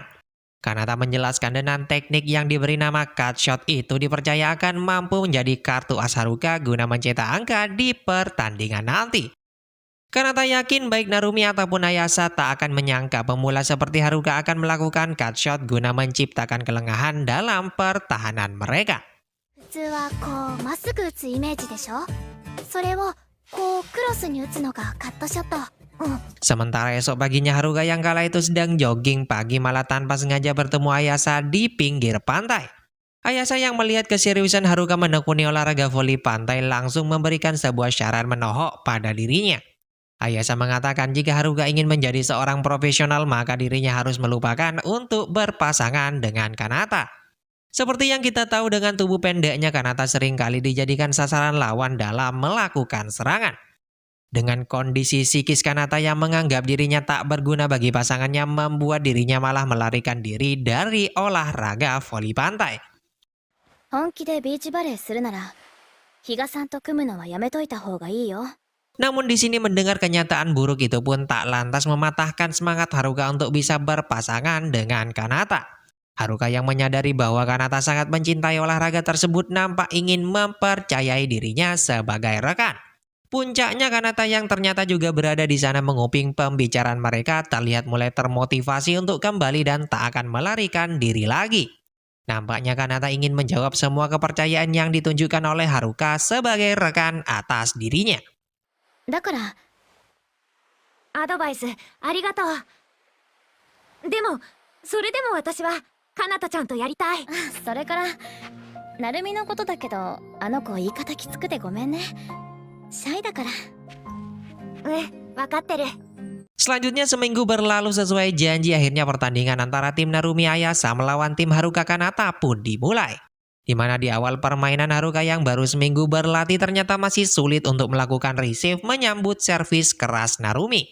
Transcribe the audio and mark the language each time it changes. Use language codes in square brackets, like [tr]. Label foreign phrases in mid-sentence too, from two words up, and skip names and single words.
[id] Kanata menjelaskan dengan teknik yang diberi nama [en] cut shot [id] itu dipercaya akan mampu menjadi kartu as Haruka guna mencetak angka di pertandingan nanti. Kanata yakin baik Narumi ataupun Ayasa tak akan menyangka pemula seperti Haruka akan melakukan [en] cut shot [id] guna menciptakan kelengahan dalam pertahanan mereka. [ja] 普通はこうまっすぐ打つイメージでしょ。それをこうクロスに打つのがカットショット。 [id] Sementara esok paginya Haruka yang kala itu sedang jogging pagi malah tanpa sengaja bertemu Ayasa di pinggir pantai. Ayasa yang melihat keseriusan Haruka menekuni olahraga voli pantai langsung memberikan sebuah syarat menohok pada dirinya. Ayasa mengatakan jika Haruka ingin menjadi seorang profesional maka dirinya harus melupakan untuk berpasangan dengan Kanata. Seperti yang kita tahu dengan tubuh pendeknya, Kanata seringkali dijadikan sasaran lawan dalam melakukan serangan. Dengan kondisi psikis Kanata yang menganggap dirinya tak berguna bagi pasangannya membuat dirinya malah melarikan diri dari olahraga voli pantai. [ja] 本気でビーチバレーするなら、比嘉さんと組むのはやめといた方がいいよ。 [id] Namun di sini mendengar kenyataan buruk itu pun tak lantas mematahkan semangat Haruka untuk bisa berpasangan dengan Kanata. Haruka yang menyadari bahwa Kanata sangat mencintai olahraga tersebut nampak ingin mempercayai dirinya sebagai rekan. Puncaknya Kanata yang ternyata juga berada di sana menguping pembicaraan mereka terlihat mulai termotivasi untuk kembali dan tak akan melarikan diri lagi. Nampaknya Kanata ingin menjawab semua kepercayaan yang ditunjukkan oleh Haruka sebagai rekan atas dirinya. [ja] だから、アドバイスありがとう。でも、それでも私はかなたちゃんとやりたい。それから、なるみのことだけど、あの子言い方きつくてごめんね。シャイだから。わかってる。 [id] Selanjutnya seminggu berlalu sesuai janji, akhirnya pertandingan antara tim Narumi Ayasa melawan tim Haruka Kanata pun dimulai. Di mana di awal permainan Haruka yang baru seminggu berlatih ternyata masih sulit untuk melakukan receive menyambut servis keras Narumi.